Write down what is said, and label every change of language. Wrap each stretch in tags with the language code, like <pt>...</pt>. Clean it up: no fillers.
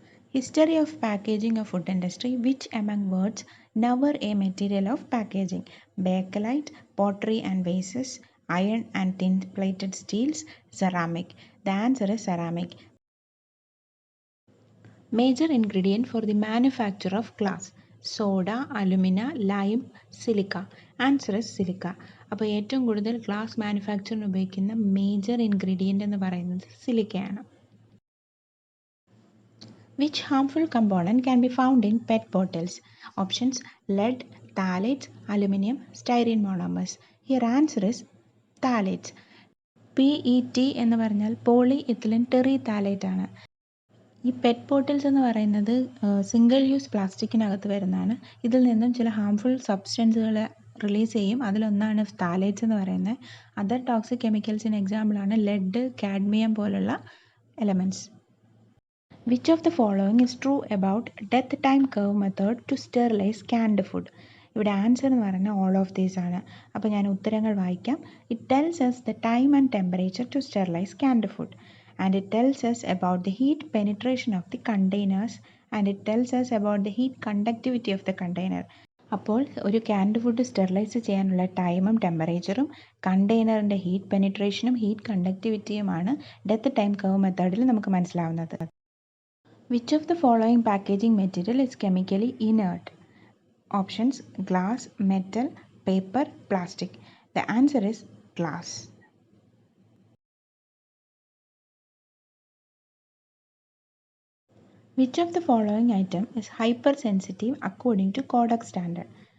<en>History of packaging of food industry. Which among words never a material of packaging? Bakelite, pottery and vases, iron and tin plated steels, ceramic. The answer is ceramic. Major ingredient for the manufacture of glass? Soda, alumina, lime, silica. Answer is silica.</en> <ml>അപ്പോൾ ഏറ്റവും കൂടുതൽ glass മാനുഫാക്ചറിന് ഉപയോഗിക്കുന്ന major ingredient എന്ന് പറയുന്നത് സിലിക്കയാണ്.</ml> <en>Which harmful component can be found in PET bottles? Options lead, phthalates, aluminum, styrene monomers. Here answer is phthalates.</en> <ml>PET എന്ന് പറഞ്ഞാൽ poly ethylene ടെറിഥാലേറ്റ് ആണ്. ഈ പെറ്റ് ബോട്ടിൽസ് എന്ന് പറയുന്നത് സിംഗിൾ യൂസ് പ്ലാസ്റ്റിക്കിനകത്ത് വരുന്നതാണ്. ഇതിൽ നിന്നും ചില ഹാംഫുൾ സബ്സ്റ്റൻസുകൾ റിലീസ് ചെയ്യും. അതിലൊന്നാണ് ഫ്താലേറ്റ്സ് എന്ന് പറയുന്നത്. അതർ ടോക്സിക് കെമിക്കൽസിന് എക്സാമ്പിളാണ് ലെഡ്, കാഡ്മിയം പോലുള്ള elements.</ml> <en>Which of the following is true about death time curve method to sterilize canned food?</en> <ml>ഇവിടെ ആൻസർ എന്ന് പറയുന്നത് ഓൾ ഓഫ് ദീസ് ആണ്. അപ്പോൾ ഞാൻ ഉത്തരങ്ങൾ വായിക്കാം.</ml> <en>It tells us the time and temperature to sterilize canned food, and it tells us about the heat penetration of the containers, and it tells us about the heat conductivity of the container.</en> <ml>അപ്പോൾ ഒരു ക്യാൻഡ് food sterilise ചെയ്യാനുള്ള ടൈമും ടെമ്പറേച്ചറും കണ്ടെയ്നറിൻ്റെ heat പെനിട്രേഷനും heat കണ്ടക്ടിവിറ്റിയുമാണ് death time curve മെത്തേഡിൽ നമുക്ക് മനസ്സിലാവുന്നത്.</ml> <en>Which of the following packaging material is chemically inert? Options: glass, metal, paper, plastic. The answer is glass. Which of the following item is hypersensitive according to Kodak standard?</en>